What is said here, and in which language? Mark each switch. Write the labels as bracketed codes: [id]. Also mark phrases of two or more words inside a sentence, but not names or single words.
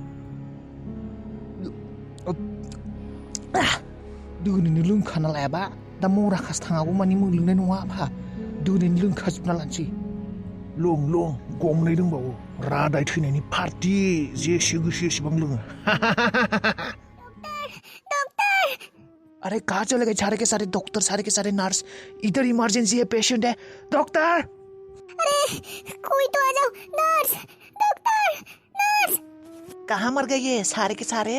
[brx] दिनैनो लोंखाना लायाबा दा मराखास थाङागौ मानि मोनलोंनाय नङा आफा दिनैनो लोंखाजोबना लानोसै लं गमनै दंबावो रादाय थैनायनि पार्टि जेसे गोसो एसेबां लोङो [hi] अरे कहाँ चले गए सारे के सारे डॉक्टर सारे के सारे नर्स इधर इमरजेंसी है पेशेंट है डॉक्टर अरे कोई तो आ जाओ नर्स डॉक्टर नर्स कहाँ मर गए ये सारे के सारे